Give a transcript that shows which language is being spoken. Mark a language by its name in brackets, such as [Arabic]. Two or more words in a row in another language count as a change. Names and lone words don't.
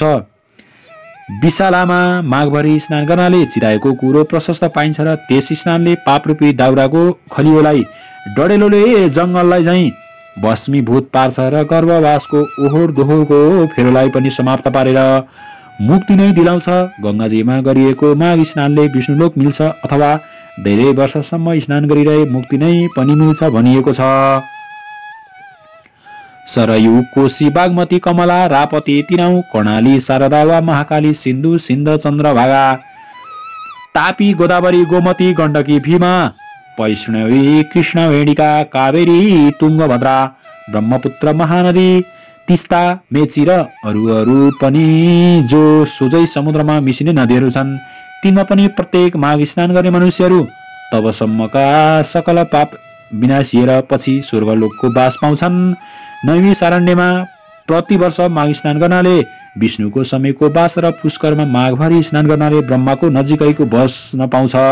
[Nepali] विशालामा माघभरि स्नान गर्नाले चिराएको कुरो प्रशस्त पाइन्छ र त्यस स्नानले पापरूपी दाउराको खलियोलाई डडेलोले जङ्गललाई झैं भस्मीभूत पार्छ र गर्भवासको ओहोर दोहोरको फेरोलाई पनि समाप्त पारेर मुक्ति नै दिलाउँछ। गंगाजीमा गरिएको माघ स्नानले विष्णुलोक मिल्छ अथवा धेरै वर्षसम्म स्नान गरिरहे मुक्ति नै पनि मिल्छ भनिएको छ। सरयू, कोशी, बागमती, कमला, रापती, तिनाउ, कर्णाली, शारदा वा महाकाली, सिन्धु, सिन्ध, चन्द्रभागा, तापी, गोदावरी, गोमती, गण्डकी, भीमा, वैष्णवी, कृष्णवेणिका, कावेरी, तुङ्गभद्रा, ब्रह्मपुत्र, महानदी, तिस्ता, मेची र अरू पनि जो सोझै समुद्रमा मिसिने नदीहरू छन् तिनमा पनि प्रत्येक माघ स्नान गर्ने मनुष्यहरू तबसम्मका सकल पाप विनाशिएर पछि स्वर्गलोकको वास पाउँछन्। नैमी सारण्यमा प्रतिवर्ष माघ स्नान गर्नाले विष्णुको समयको वास र पुष्करमा माघभरि स्नान गर्नाले ब्रह्माको नजिकैको बस्न पाउँछ।